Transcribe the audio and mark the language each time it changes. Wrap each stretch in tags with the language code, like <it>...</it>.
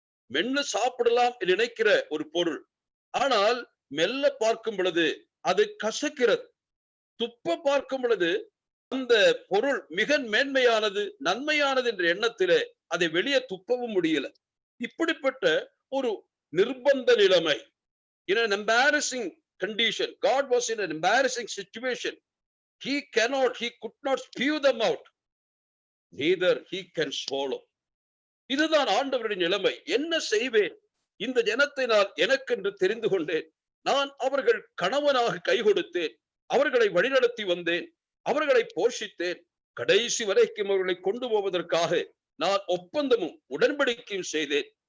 <ta>மென்னு சாப்பிடலாம் நினைக்கிற ஒரு பொருள், ஆனால் மெல்ல பார்க்கும் பொழுது அது கசக்கிறது. துப்ப பார்க்கும் பொழுது அந்த பொருள் மிக மேன்மையானது, நன்மையானது என்ற எண்ணத்திலே அதை வெளியே துப்பவும் முடியல. இப்படிப்பட்ட ஒரு நிர்பந்த நிலைமை,</ta> <en>in an embarrassing condition. God was in an embarrassing situation. He could not spew them out, neither he can swallow.</en> <ta>இதுதான் ஆண்டவருடைய நிலைமை. என்ன செய்வேன்? இந்த ஜனத்தை நான் எனக்கென்று தெரிந்து கொண்டேன், நான் அவர்கள் கணவனாக கை கொடுத்தேன், அவர்களை வழிநடத்தி வந்தேன், அவர்களை போஷித்தேன், கடைசி வரைக்கும் அவர்களை கொண்டு போவதற்காக நான் ஒப்பந்தமும் உடன்படிக்கையும் செய்தேன்.</ta>